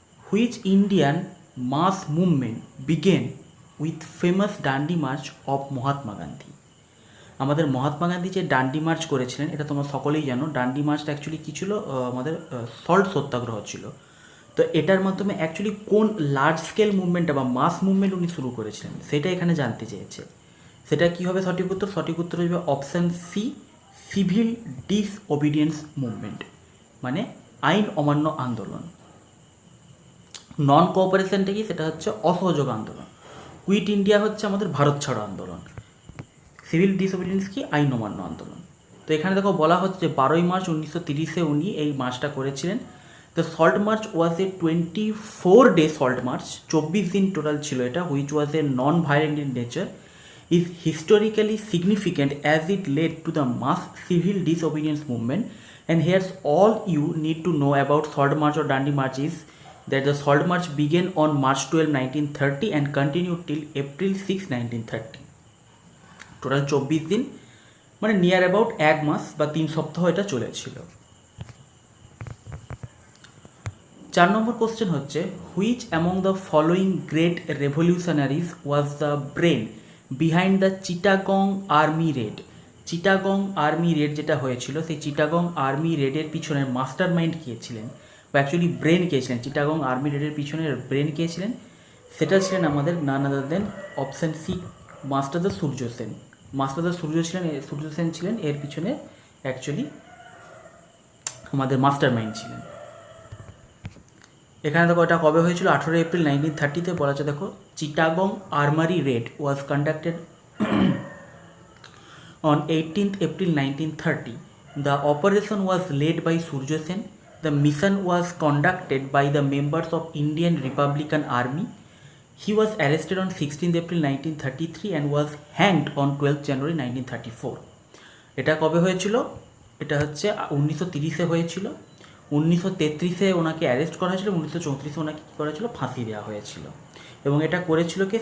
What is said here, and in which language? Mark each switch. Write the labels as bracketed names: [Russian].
[English] Which Indian mass movement began with famous Dandi March of Mahatma Gandhi? [Bangla] আমাদের মহাত্মা গান্ধী যে ডান্ডি March করেছিলেন, এটা তোমরা সকলেই জানো। ডান্ডি মার্চটা অ্যাকচুয়ালি কী ছিল? আমাদের সল্ট সত্যাগ্রহ ছিল। তো এটার মাধ্যমে অ্যাকচুয়ালি কোন লার্জ স্কেল মুভমেন্টটা বা মাস মুভমেন্ট উনি শুরু করেছিলেন সেটা এখানে জানতে চেয়েছে। সেটা কী হবে সঠিক উত্তর? সঠিক উত্তর হবে অপশান সি, সিভিল ডিসওবিডিয়েন্স মুভমেন্ট, মানে আইন অমান্য আন্দোলন। নন কোঅপারেশনটা কি? সেটা হচ্ছে অসহযোগ আন্দোলন। কুইট ইন্ডিয়া হচ্ছে আমাদের ভারত ছাড়ো আন্দোলন। সিভিল ডিসওবিডিয়েন্স কি? আইন অমান্য আন্দোলন। তো এখানে দেখো বলা হচ্ছে যে 12 মার্চ 1930-এ উনি এই মার্চটা করেছিলেন। [English] the salt march was a 24-day salt march, [Bangla] 24 দিন টোটাল ছিল এটা, [English] Which was a non violent in nature, is historically significant as it led to the mass civil disobedience movement. And here's all you need to know about Salt March or Dandi March is that the Salt March began on March 12, 1930 and continued till April 6, 1930. [Bangla] Total 24 দিন, মানে near about 1 মাস বা 3 সপ্তাহ এটা চলেছিল। 4 নম্বর question হচ্ছে, [English] Which among the following great revolutionaries was the brain behind the Chittagong army raid? [Bangla] Chittagong army red যেটা হয়েছিল, সেই চিটাগং আর্মি রেডের পিছনের মাস্টার মাইন্ড কে ছিলেন, বা অ্যাকচুয়ালি ব্রেন কে ছিলেন? চিটাগং আর্মি রেডের পিছনের ব্রেন কে ছিলেন? সেটা ছিলেন আমাদের [English] none other than [Bangla] অপশান সি, মাস্টারদা সূর্য সেন। মাস্টারদা সূর্য সেন ছিলেন এর পিছনে অ্যাকচুয়ালি আমাদের মাস্টার মাইন্ড ছিলেন। এখানে দেখো এটা কবে হয়েছিল? 18 এপ্রিল 1930-তে বলা আছে। দেখো, [English] Chittagong armoury raid was conducted on 18th April 1930. The operation was led by Surya Sen. The mission was conducted by the members of Indian Republican Army. He was arrested on 16th April 1933 and was hanged on 12th January 1934. [Bangla] এটা কবে হয়েছিল? এটা হচ্ছে 1930-এ হয়েছিল। 1933-এ ওনাকে arrest করা হয়েছিল, 1934-এ ওনাকে কী করা হয়েছিল? ফাঁসি দেওয়া হয়েছিল। এবং এটা করেছিল কে?